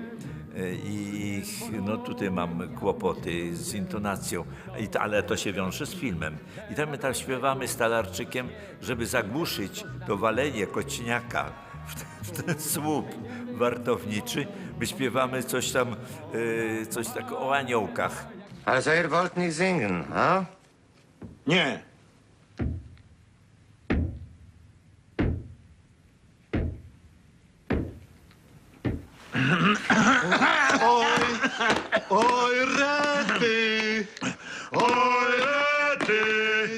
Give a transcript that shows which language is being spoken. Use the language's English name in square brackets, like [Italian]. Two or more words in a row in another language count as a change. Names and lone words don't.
[Polish] I no tutaj mam kłopoty z intonacją, ale to się wiąże z filmem. I tam śpiewamy z Talarczykiem, żeby zagłuszyć to walenie kociniaka w ten słup wartowniczy. My śpiewamy coś tam, coś tak o aniołkach. [German] Also ihr wollt nicht singen, a? [Polish] Nie. Oj rety, oj rety.